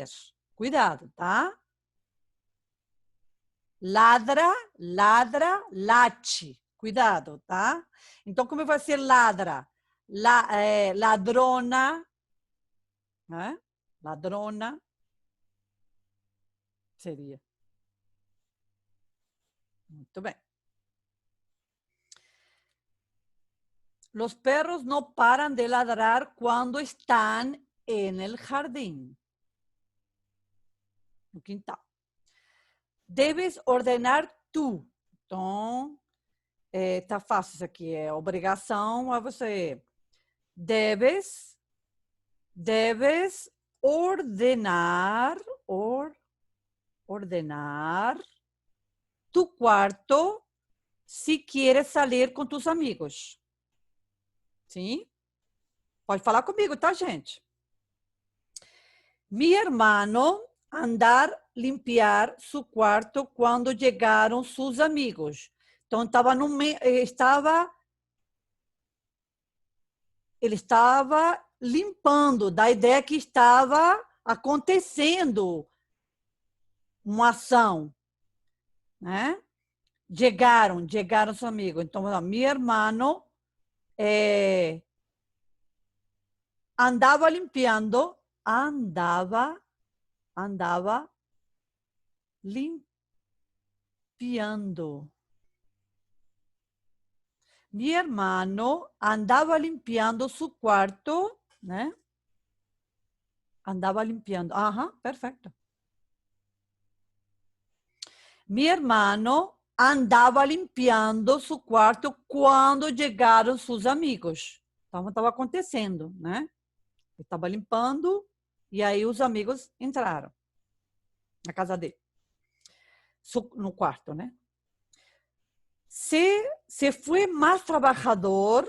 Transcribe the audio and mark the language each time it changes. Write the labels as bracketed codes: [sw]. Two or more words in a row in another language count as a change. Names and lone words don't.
[pt] Cuidado, tá? [es] Ladra, late. [pt] Cuidado, tá? Então, como vai ser ladra? Ladrona, né? Ladrona seria. Muito bem. [es] Los perros no paran de ladrar cuando están en el jardín. [pt] No quintal. [es] Debes ordenar tu. [pt] Então, tá fácil isso aqui. É obrigação a você. [es] Debes ordenar tu quarto se quieres salir com tus amigos. [pt] Sim? Pode falar comigo, tá, gente? [es] Mi hermano andar limpiar su quarto [pt] quando chegaram seus amigos. Então, ele estava limpando, da ideia que estava acontecendo uma ação, né? Chegaram seus amigos. Então, [es] mi hermano andava limpiando, limpiando. Mi hermano andava limpiando su quarto, né? Andava limpiando. Aham, perfeito. Mi hermano andava limpiando su quarto [pt] quando chegaram seus amigos. Então, estava acontecendo, né? Ele estava limpando e aí os amigos entraram na casa dele. No quarto, né? Se foi mais trabalhador...